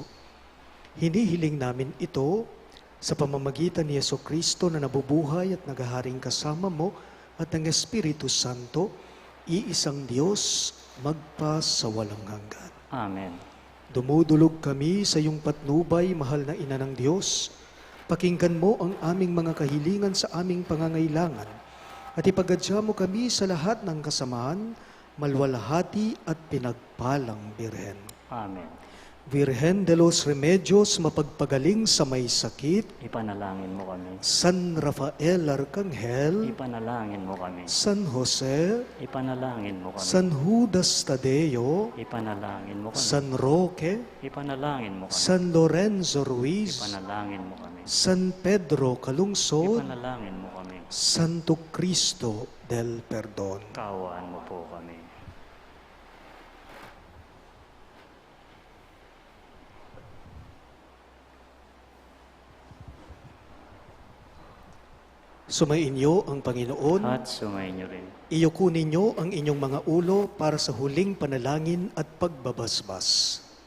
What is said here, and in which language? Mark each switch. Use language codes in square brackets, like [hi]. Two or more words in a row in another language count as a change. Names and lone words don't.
[tl] Hinihiling namin ito sa pamamagitan ni Jesucristo na nabubuhay at naghaharing kasama mo at ng Espiritu Santo, iisang Diyos, magpa sa walang hanggan. Amen. Dumudulog kami sa iyong patnubay, mahal na Ina ng Diyos. Pakinggan mo ang aming mga kahilingan sa aming pangangailangan at ipagadya mo kami sa lahat ng kasamahan, malwalhati at pinagpalang Birhen. Amen. Virgen de los Remedios, mapagpagaling sa may sakit. Ipanalangin mo kami. San Rafael Arcangel. Ipanalangin mo kami. San Jose. Ipanalangin mo kami. San Judas Tadeo. Ipanalangin mo kami. San Roque. Ipanalangin mo kami. San Lorenzo Ruiz. Ipanalangin mo kami. San Pedro Calungsod. Ipanalangin mo kami. Santo Cristo del Perdon. Kaawaan mo po kami. Sumainyo ang Panginoon. At sumainyo rin. Iyuko ninyo ang inyong mga ulo para sa huling panalangin at pagbabasbas.